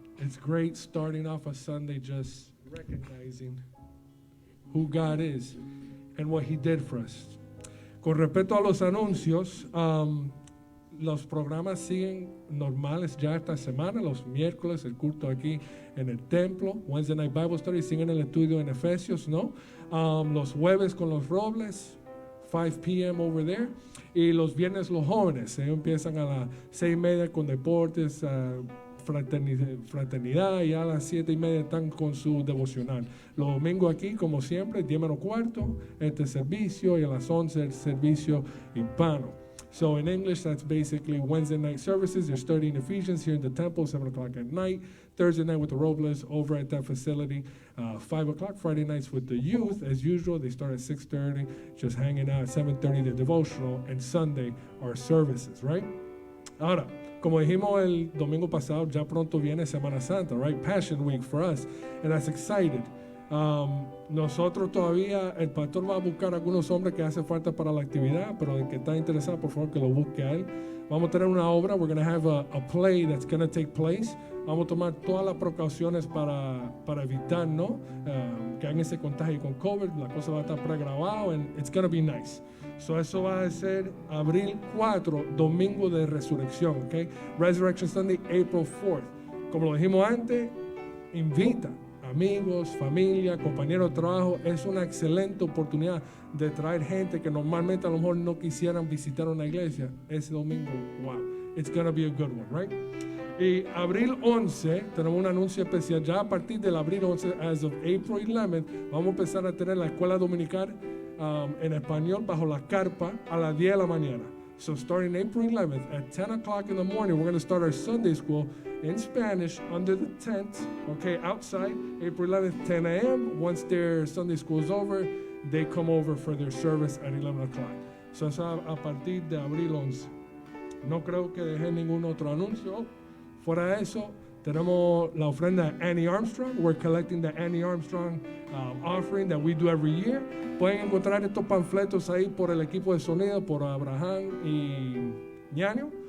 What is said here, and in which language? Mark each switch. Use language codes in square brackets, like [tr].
[en] It's great starting off a Sunday just recognizing who God is and what He did for us. [es] Con respecto a los anuncios, los programas siguen normales ya esta semana. Los miércoles el culto aquí en el templo, [en] Wednesday Night Bible Study, [es] siguen el estudio en Efesios, ¿no? Los jueves con los Robles, 5 p.m. [en] over there. [es] Y los viernes los jóvenes, ellos empiezan a las 6:30 con deportes, fraternidad, y a las 7:30 están con su devocional. Los domingos aquí, como siempre, 10:15, este servicio, y a las 11 el servicio hispano. [en] So in English, that's basically Wednesday night services. They're studying Ephesians here in the temple, 7 o'clock at night. Thursday night with the Robles over at that facility. 5 o'clock Friday nights with the youth. As usual, they start at 6:30, just hanging out. At 7:30, the devotional. And Sunday, our services, right? [es] Ahora, como dijimos el domingo pasado, ya pronto viene Semana Santa, right? [en] Passion Week for us. And that's excited. [es] Nosotros todavía, el pastor va a buscar algunos hombres que hace falta para la actividad, pero el que está interesado, por favor, que lo busque a él. Vamos a tener una obra, [en] we're going to have a play that's going to take place. [es] Vamos a tomar todas las precauciones para evitar, ¿no? Que alguien se contagie con COVID. La cosa va a estar pregrabada [en] and it's going to be nice. [es] So eso va a ser abril 4, domingo de resurrección, ¿ok? [en] Resurrection Sunday, April 4th. [es] Como lo dijimos antes, invita amigos, familia, compañeros de trabajo. Es una excelente oportunidad de traer gente que normalmente a lo mejor no quisieran visitar una iglesia. Ese domingo, [en] wow, it's going to be a good one, right? [es] Y abril 11, tenemos un anuncio especial. Ya a partir del abril 11, [en] as of April 11, [es] vamos a empezar a tener la escuela dominical en español bajo la carpa a las 10 de la mañana. [en] So starting April 11th at 10 o'clock in the morning, we're going to start our Sunday school in Spanish under the tent, okay, outside, April 11th, 10 a.m. Once their Sunday school is over, they come over for their service at 11 o'clock. [es] So eso a partir de abril 11. No creo que dejé ningún otro anuncio. Fuera de eso, tenemos la ofrenda de Annie Armstrong. [en] We're collecting the Annie Armstrong offering that we do every year. [es] Pueden encontrar estos panfletos ahí por el equipo de sonido, por Abraham y Ñaño.